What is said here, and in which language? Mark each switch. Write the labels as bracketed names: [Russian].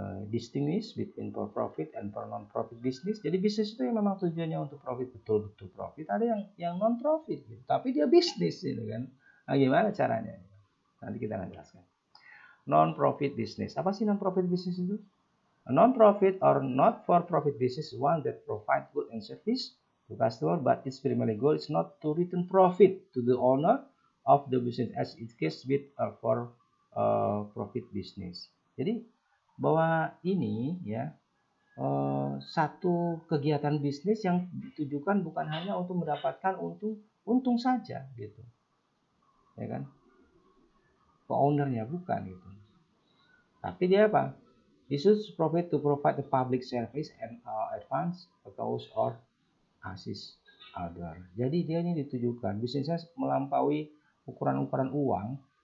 [English] Distinguish between for profit and for non profit business. [Indonesian] Jadi bisnis itu yang memang tujuannya untuk profit, betul-betul profit. Ada yang non profit gitu. Tapi dia bisnis gitu kan. Nah, gimana caranya? Nanti kita akan jelaskan. Non profit business. Apa sih non profit business itu? [English] A non-profit or not-for-profit business is one that provides goods and service to customer, but its primary goal is not to return profit to the owner of the business, as it case with a for-profit business. [Indonesian] Jadi bahwa ini ya satu kegiatan bisnis yang ditujukan bukan hanya untuk mendapatkan untung saja gitu, ya kan? Ke ownernya bukan gitu. Tapi dia apa? [English] Issues profit to provide the public service and advance a cause or assist other. [Indonesian] Jadi dia ini ditujukan bisnisnya melampaui ukuran-ukuran uang.